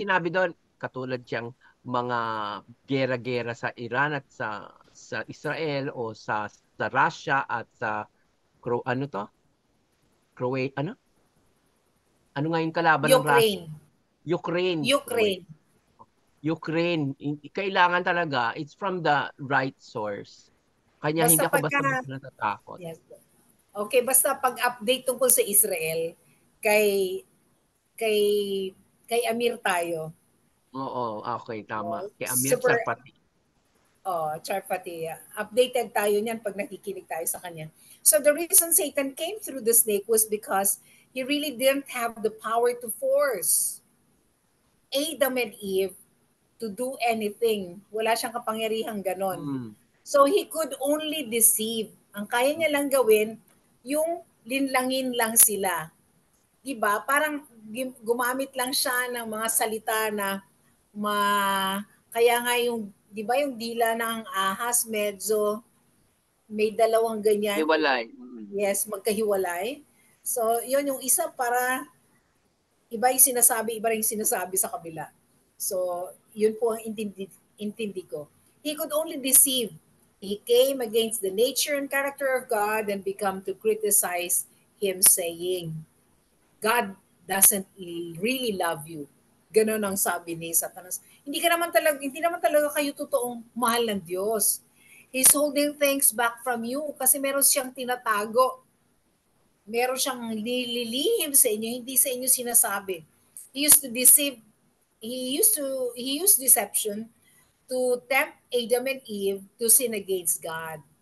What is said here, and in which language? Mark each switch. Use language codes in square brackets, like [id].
[tl] sinabi doon, katulad siyang mga gera-gera sa Iran at sa Israel o sa Russia at sa ano to? Croatia, ano? Ano nga yung kalaban ng Russia? Ukraine. Ukraine. Ukraine. Ukraine. Kailangan talaga, [en] it's from the right source. [tl] Kanya hindi Basta ako pagka, basta-basta natatakot. yes. Okay, basta pag-update tungkol sa Israel, kay kay kay Amir tayo. Oo, okay, tama. Kay Amir Super, Tsarpati. Charpati. Updated tayo niyan pag nakikinig tayo sa kanya. [en] So the reason Satan came through the snake was because he really didn't have the power to force Adam and Eve to do anything. [tl] Wala siyang kapangyarihang ganon. Mm. [en] So he could only deceive. [tl] Ang kaya niya lang gawin, yung linlangin lang sila. 'Di ba? Parang gumamit lang siya ng mga salita na ma kaya nga yung 'di ba yung dila ng ahas medyo may dalawang ganyan. Hiwalay. Mm. Yes, magkahiwalay. So, yun yung isa para iba yung sinasabi, iba rin yung sinasabi sa kabila. So, yun po ang intindi ko. [en] He could only deceive. He came against the nature and character of God and become to criticize him saying, God doesn't really love you. [tl] Ganon ang sabi ni Satanas. Hindi naman talaga kayo totoong mahal ng Diyos. [en] He's holding things back from you [tl] kasi meron siyang tinatago. Meron siyang nililihim sa inyo, hindi sa inyo sinasabi. [en] He used to deceive, he used deception to tempt Adam and Eve to sin against God.